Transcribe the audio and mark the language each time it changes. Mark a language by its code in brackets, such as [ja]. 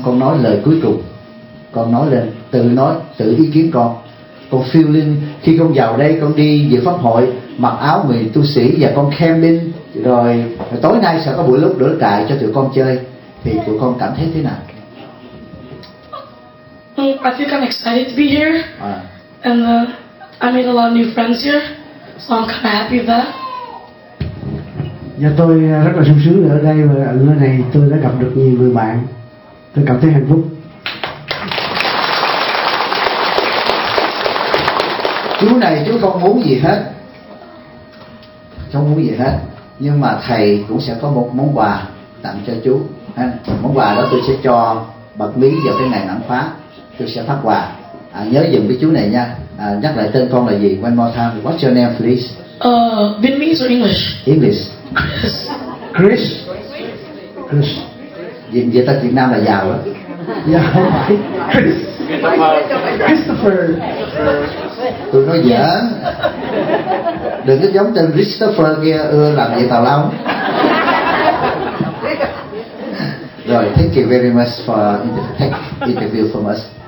[vi] Con nói lời cuối cùng, con nói lên, tự nói, tự ý kiến con. Con feeling khi con vào đây, con đi dự pháp hội mặc áo người tu sĩ và con camping, rồi tối nay sẽ có buổi lúc đổi trại cho tụi con chơi, thì tụi con cảm thấy thế nào? [en] I think I'm excited to be here. And I made a lot of new friends here, so I'm kind of happy with that. [vi] Và tôi rất là sung sướng ở đây, và ở nơi này tôi đã gặp được nhiều người bạn, tôi cảm thấy hạnh phúc. Chú này chú không muốn gì hết, không muốn gì hết, nhưng mà thầy cũng sẽ có một món quà tặng cho chú. Món quà đó tôi sẽ cho bật mí vào cái ngày mãn khóa, tôi sẽ phát quà. Nhớ dùng cái chú này nha. Nhắc lại tên con là gì? [en] One more time, what's your name please? Vietnamese or English? English. Chris. Chris. [vi] Chris. Vì ta Việt Nam là giàu á. [en] Yeah. Chris. Christopher. [vi] Tôi nói dở. Đừng có giống tên Christopher kia ưa làm gì tào lao. [en] Rồi, thank you very much for interview from us.